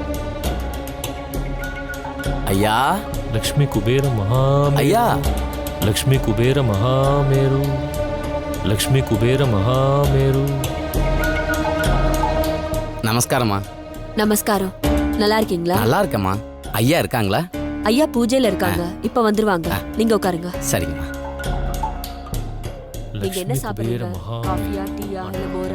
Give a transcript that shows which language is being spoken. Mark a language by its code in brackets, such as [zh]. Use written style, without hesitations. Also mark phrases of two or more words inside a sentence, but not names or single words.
[ta] ஐயா लक्ष्मी कुबेर महामेरु, ஐயா लक्ष्मी कुबेर महामेरु, लक्ष्मी कुबेर महामेरु. நமஸ்காரம்மா. நமஸ்காரம். நல்லா இருக்கீங்களா? நல்லா இருக்கம்மா. ஐயா இருக்காங்களா? ஐயா பூஜையில இருக்காங்க, இப்ப வந்துருவாங்க. நீங்க உட்காருங்க. சரிங்கம்மா. நீங்க என்ன சாப்பிடுறீங்க? காஃபியா, டீயா, இல்ல மோரா?